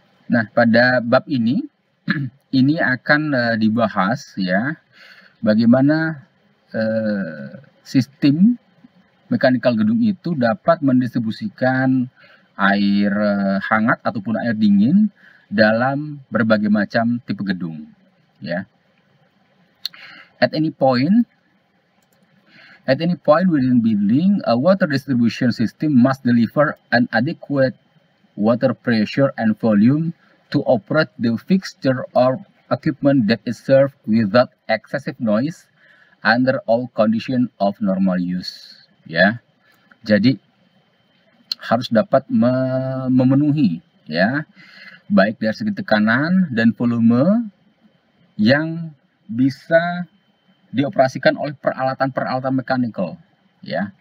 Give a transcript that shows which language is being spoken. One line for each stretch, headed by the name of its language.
Indonesian: Nah, pada bab ini ini akan dibahas ya bagaimana sistem mekanikal gedung itu dapat mendistribusikan air hangat ataupun air dingin dalam berbagai macam tipe gedung ya.
English: At any point within building, a water distribution system must deliver an adequate water pressure and volume to operate the fixture or equipment that is served without excessive noise under all condition of normal use ya.
Indonesian: Jadi harus dapat memenuhi ya, baik dari segi tekanan dan volume yang bisa dioperasikan oleh peralatan-peralatan mekanikal ya.